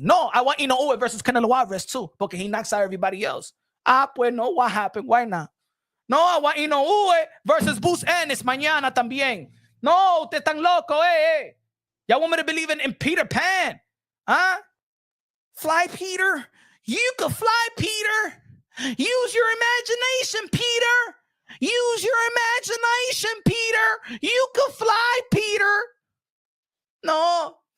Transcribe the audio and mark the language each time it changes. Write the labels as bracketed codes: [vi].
[en] No, I want Inoue versus Canelo Alvarez too, [es] porque [en] he knocks out everybody else. [es] Pues no, [en] what happened? Why not? No, I want Inoue versus Boots Ennis [es] mañana también. No, usted tan loco, eh? [en] Y'all want me to believe in Peter Pan? Huh? Fly, Peter? You could fly, Peter. Use your imagination, Peter. Use your imagination, Peter. You could fly, Peter. No.